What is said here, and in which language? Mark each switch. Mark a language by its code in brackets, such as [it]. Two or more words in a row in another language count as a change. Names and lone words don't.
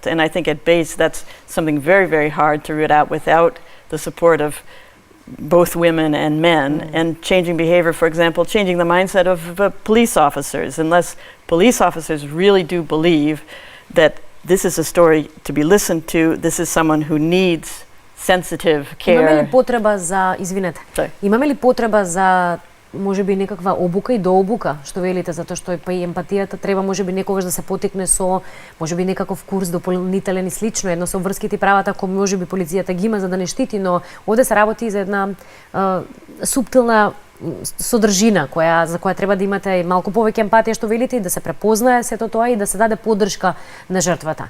[en] And I think at base that's something very, very hard to root out without the support of both women and men, and changing behavior, for example, changing the mindset of police officers. Unless police officers really do believe that this is a story to be listened to, this is someone who needs sensitive care. [mk] Имаме ли потреба за, имаме ли потреба за можеби некаква обука и дообука, што велите, затоа што па и емпатијата треба можеби некогаш да се потекне со можеби некаков курс дополнителен и слично, едно со врските и правата кои можеби полицијата ги има за да не штити, но овде се работи за една суптилна содржина за која треба да имате малку повеќе емпатија, што велите, и да се препознае сето тоа и да се даде поддршка на жртвата.